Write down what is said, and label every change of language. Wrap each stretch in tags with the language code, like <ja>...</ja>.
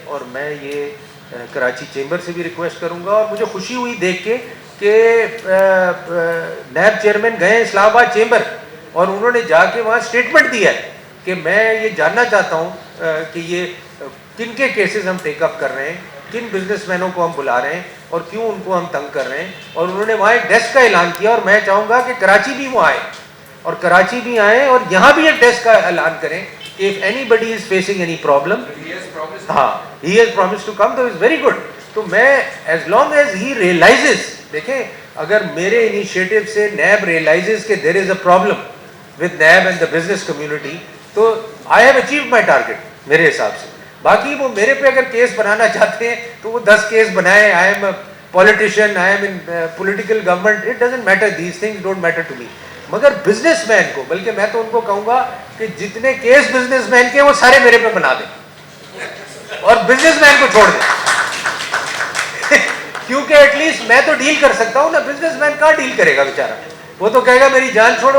<ur>اور میں یہ کراچی چیمبر سے بھی ریکویسٹ کروں گا, اور مجھے خوشی ہوئی دیکھ کے کہ نیب چیئرمین گئے اسلام آباد چیمبر, اور انہوں نے جا کے وہاں اسٹیٹمنٹ دیا ہے کہ میں یہ جاننا چاہتا ہوں کہ یہ کن کے کیسز ہم ٹیک اپ کر رہے ہیں, کن بزنس مینوں کو ہم بلا رہے ہیں اور کیوں ان کو ہم تنگ کر رہے ہیں. اور انہوں نے وہاں ایک ڈیسک کا اعلان کیا, اور میں چاہوں گا کہ کراچی بھی وہ آئے, اور کراچی بھی آئیں اور یہاں بھی ایک ڈیسک کا اعلان کریں کہ</ur> <en>if anybody is facing any problem, he has promised to come, so it's very good.</en> <ur>تو میں</ur> <en>as long as he realizes,</en> <ur>دیکھیں اگر میرے انیشیٹو سے نیب</ur> <en>realizes کہ there is a problem with NAB and the business community, تو I have achieved my target</en> <ur>میرے حساب سے. باقی وہ میرے پہ اگر کیس بنانا چاہتے ہیں تو وہ 10 کیس بنائیں.</ur> <en>I am a politician, I am in political government, it doesn't matter, these things don't matter to me.</en> <ur>مگر بزنس مین کو, بلکہ میں تو ان کو کہوں گا کہ جتنے کیس بزنس مین کے وہ سارے میرے پہ بنا دیں اور بزنس مین کو چھوڑ دیں کیونکہ ایٹ لیسٹ میں تو ڈیل کر سکتا ہوں نا, بزنس مین کہاں ڈیل کرے گا بیچارہ, وہ تو کہے گا میری جان چھوڑو.</ur>